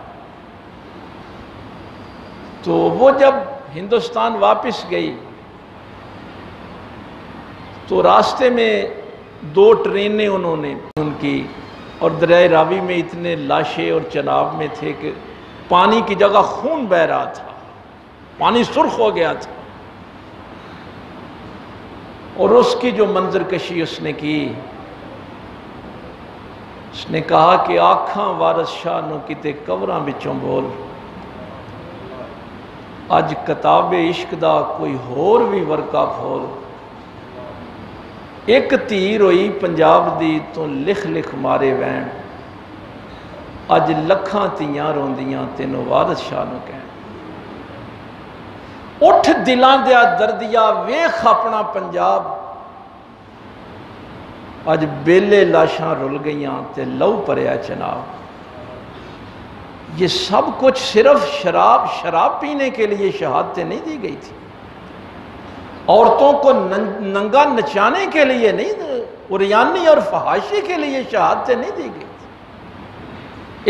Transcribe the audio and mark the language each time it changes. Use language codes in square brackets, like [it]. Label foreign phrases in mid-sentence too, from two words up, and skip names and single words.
[ur] تو وہ جب ہندوستان واپس گئی تو راستے میں 2 ٹرینیں انہوں نے ان کی، اور دریائے راوی میں اتنے لاشیں اور چناب میں تھے کہ پانی کی جگہ خون بہہ رہا تھا، پانی سرخ ہو گیا تھا۔ اور اس کی جو منظر کشی اس نے کی، اس نے کہا کہ [pa] آکھاں وارث شاہ نو کتے قبراں وچوں بول، اج کتاب عشق دا کوئی ہور بھی ورقہ کھول، ایک تیر ہوئی پنجاب دی تو لکھ لکھ مارے وین، اج لکھاں تیاں روندیاں تینوں وارث شاہ نو کہن، اٹھ دلان دیا دردیا ویخ اپنا پنجاب، اج بیلے لاشاں رل گئیاں تے لو پریا چناب۔ [ur] یہ سب کچھ صرف شراب پینے کے لیے شہادتیں نہیں دی گئی تھی، عورتوں کو ننگا نچانے کے لیے نہیں، عریانی اور فحاشی کے لیے شہادتیں نہیں دی گئی تھی۔